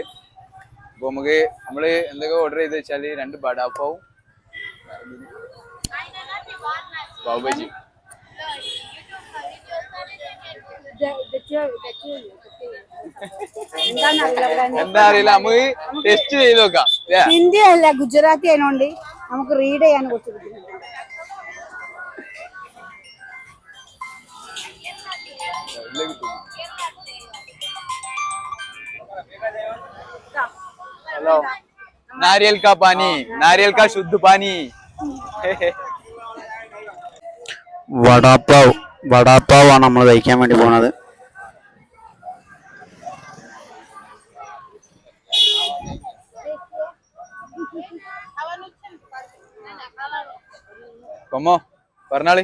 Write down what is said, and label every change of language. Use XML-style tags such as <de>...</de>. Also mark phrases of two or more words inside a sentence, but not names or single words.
<ml>അപ്പൊ നമ്മള് എന്തൊക്കെ ഓർഡർ ചെയ്ത് വെച്ചാല് 2 ബടാപ്പാവും പാവ് ബജി. എന്താ അറിയില്ല, നമുക്ക് ടെസ്റ്റ് ചെയ്ത് നോക്കാം. ഹിന്ദി അല്ല ഗുജറാത്തി ആയതുകൊണ്ട് നമുക്ക് റീഡ് ചെയ്യാൻ കുറച്ച് ബുദ്ധിമുട്ടാണ്.</ml> <hi>हेलो नारियल का पानी, नारियल का शुद्ध पानी.</hi> <ml>വടാപ്പാവ് ആണ് നമ്മൾ കഴിക്കാൻ വേണ്ടി പോണത്. കൊമ്മോ പറഞ്ഞാളി.</ml>